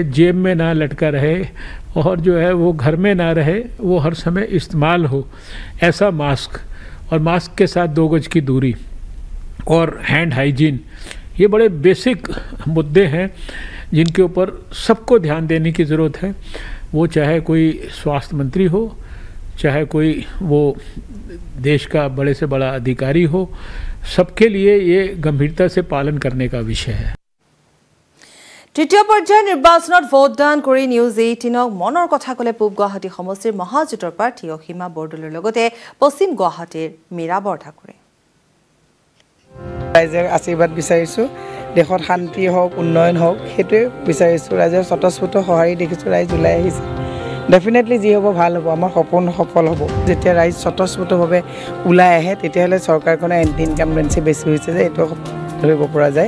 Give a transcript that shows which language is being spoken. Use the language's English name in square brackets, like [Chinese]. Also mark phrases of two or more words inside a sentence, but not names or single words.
[Hindi] जेब में ना लटका रहे और जो है वो घर में ना रहे वो हर समय इस्तेमाल हो ऐसा मास्क और मास्क के साथ 2 गज की दूरी और [English] hand hygiene [Hindi] ये बड़े बेसिक मुद्दे हैं जिनके ऊपर सबको ध्यान देने की ज़रूरत है वो चाहे कोई स्वास्थ्य मंत्री हो चाहे कोई वो देश का बड़े से बड़ा अधिकारी हो सबके लिए ये गंभीरता से पालन करने का विषय है [Assamese] তৃতীয় পৰ্যায়ৰ নিৰ্বাচনত ভোটদান কৰি নিউজ 18ক মনৰ কথা ক'লে পূব গুৱাহাটী সমষ্টিৰ মহাজোঁটৰ প্ৰাৰ্থী অসীমা বৰদলৈৰ লগতে পশ্চিম গুৱাহাটীৰ মীৰা বৰঠাকুৰে ৰাইজৰ আশীৰ্বাদ বিচাৰিছোঁ দেশত শান্তি হওক উন্নয়ন হওক সেইটোৱে বিচাৰিছোঁ ৰাইজৰ স্বতঃস্ফূৰ্ত সঁহাৰি দেখিছোঁ ৰাইজ ওলাই আহিছে ডেফিনেটলি যি হ'ব ভাল হ'ব আমাৰ সপোন সফল হ'ব যেতিয়া ৰাইজ স্বতঃস্ফূৰ্তভাৱে ওলাই আহে তেতিয়াহ'লে চৰকাৰখনে [English] anti incumbency [Assamese] বেছি হৈছে যে এইটো ধৰিব পৰা যায়